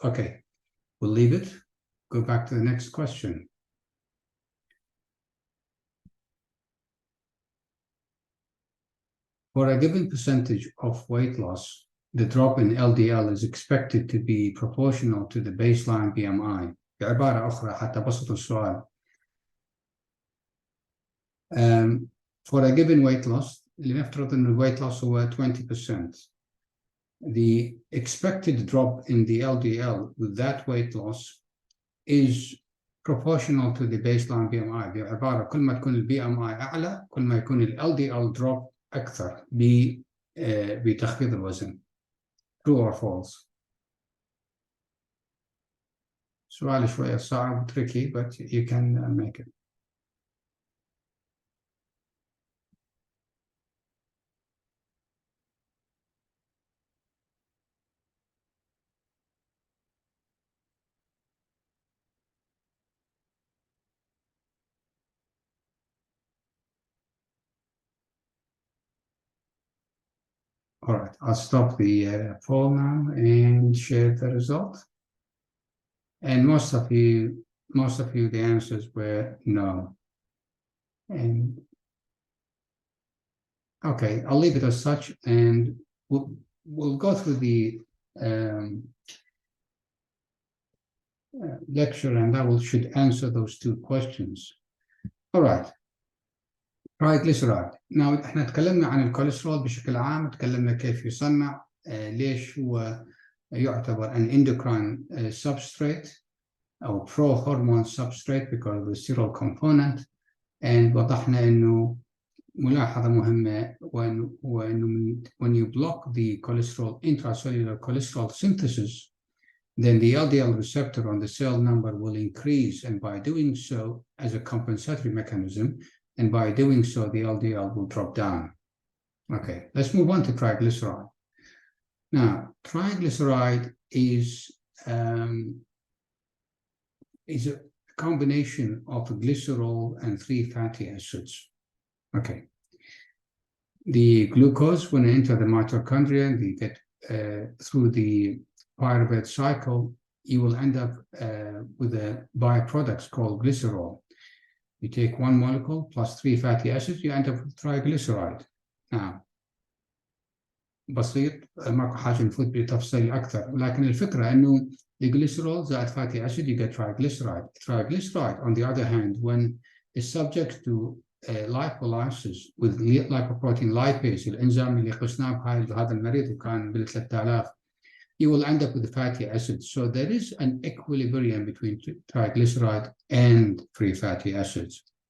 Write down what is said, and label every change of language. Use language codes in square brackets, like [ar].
[en] Okay, we'll leave it. Go back to the next question. For a given percentage of weight loss, the drop in LDL is expected to be proportional to the baseline BMI. [ar] بعبارة أخرى حتى بسط السؤال. [en] For a given weight loss, [ar] لنفترض أن [en] الweight loss هو 20%. The expected drop in the LDL with that weight loss is proportional to the baseline BMI. [ar] بعبارة كل ما تكون ال BMI أعلى كل ما يكون ال LDL drop أكثر بتخفيض الوزن. [en] True or false? [ar] سؤال شوية صعب [en] tricky but you can make it. All right, I'll stop the poll now and share the result. And most of you, the answers were no. And okay, I'll leave it as such, and we'll go through the lecture, and that should answer those two questions. All right. triglyceride. [ar] Now احنا تكلمنا عن الكوليسترول بشكل عام، تكلمنا كيف يصنع، ليش هو يعتبر [en] an endocrine substrate [ar] أو [en] pro-hormone substrate because of the sterol component. and [ar] وضحنا إنه ملاحظة مهمة هو إنه [en] when you block the cholesterol intracellular cholesterol synthesis, then the LDL receptor on the cell number will increase, and by doing so, as a compensatory mechanism, and by doing so, the LDL will drop down. Okay, let's move on to triglyceride. Now, triglyceride is a combination of glycerol and 3 fatty acids. Okay. The glucose, when it enters the mitochondria, they get through the pyruvate cycle, you will end up with a byproduct called glycerol. You take one molecule plus 3 fatty acids, you end up with triglyceride. [ar] Now, بسيط ماكو حاجه نفوت بتفصيل اكثر، لكن الفكره انه الجليسرول زائد [en] fatty acid you get triglyceride. Triglyceride, on the other hand, when it's subject to lipolysis with lipoprotein lipase, [ar] الانزيم اللي قسناه بهذا المريض وكان بال 3000, [en] you will end up with fatty acids. So there is an equilibrium between triglyceride and free fatty acids.